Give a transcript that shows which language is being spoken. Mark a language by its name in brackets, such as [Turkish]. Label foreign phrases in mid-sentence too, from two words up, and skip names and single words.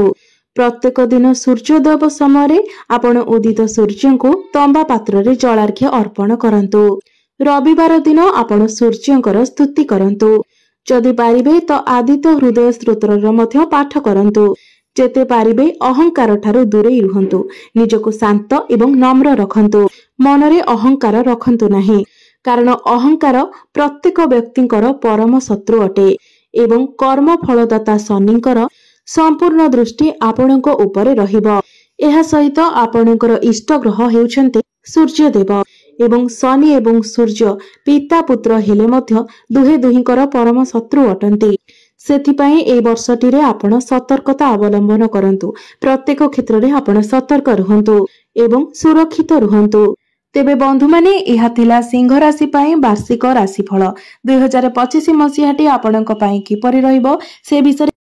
[Odia] ପ୍ରତ୍ୟେକ ଦିନ ସୂର୍ଯ୍ୟୋଦୟ ସମୟ ଆପଣ ଉଦିତ ସୂର୍ଯ୍ୟକୁ ତମ୍ବା ପାତ୍ର ରେ ଜଳାର୍ଘ୍ୟ ଅର୍ପଣ କରନ୍ତୁ। ରବିବାର ଦିନ ଆପଣ ସୂର୍ଯ୍ୟଙ୍କର ସ୍ତୁତି କରନ୍ତୁ। ଯଦି ପାରିବେ ତ ଆଦିତ୍ୟ ହୃଦୟ ସ୍ତୋତ୍ରର ମଧ୍ୟ ପାଠ କରନ୍ତୁ। ଯେତେ ପାରିବେ ଅହଂକାର ଠାରୁ ଦୂରେ ରୁହନ୍ତୁ। ନିଜକୁ ଶାନ୍ତ ଏବଂ ନମ୍ର ରଖନ୍ତୁ। ମନରେ ଅହଂକାର ରଖନ୍ତୁ ନାହିଁ କାରଣ ଅହଂକାର ପ୍ରତ୍ୟେକ ବ୍ୟକ୍ତିଙ୍କର ପରମ ଶତ୍ରୁ ଅଟେ ଏବଂ କର୍ମ ଫଳଦାତା ଶନିଙ୍କର ସମ୍ପୂର୍ଣ୍ଣ ଦୃଷ୍ଟି ଆପଣଙ୍କ ଉପରେ ରହିବ। ଏହା ସହିତ ଆପଣଙ୍କର ଇଷ୍ଟ ଗ୍ରହ ହେଉଛନ୍ତି ସୂର୍ଯ୍ୟଦେବ ଏବଂ ଶନି ଏବଂ ସୂର୍ଯ୍ୟ ପିତା ପୁତ୍ର ହେଲେ ମଧ୍ୟ ଦୁହେଁ ଦୁହିଁଙ୍କର ପରମ ଶତ୍ରୁ ଅଟନ୍ତି। ସେଥିପାଇଁ ଏ ବର୍ଷଟି ରେ ଆପଣ ସତର୍କତା ଅବଲମ୍ବନ କରନ୍ତୁ। ପ୍ରତ୍ୟେକ କ୍ଷେତ୍ର ରେ ଆପଣ ସତର୍କ ରୁହନ୍ତୁ ଏବଂ ସୁରକ୍ଷିତ ରୁହନ୍ତୁ। ତେବେ ବନ୍ଧୁ ମାନେ ଏହା ଥିଲା ସିଂହ ରାଶି ପାଇଁ ବାର୍ଷିକ ରାଶିଫଳ 2025 ମସିହାଟି ଆପଣଙ୍କ ପାଇଁ କିପରି ରହିବ ସେ ବିଷୟ।